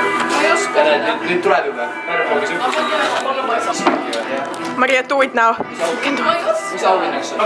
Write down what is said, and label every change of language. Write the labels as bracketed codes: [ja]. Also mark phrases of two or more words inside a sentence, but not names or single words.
[et] Ma ei oska. Nüüd tuleb juba. Pärnu vlogis õppisin. Maria, [en] do it now. [et] Mis auhinnaks on?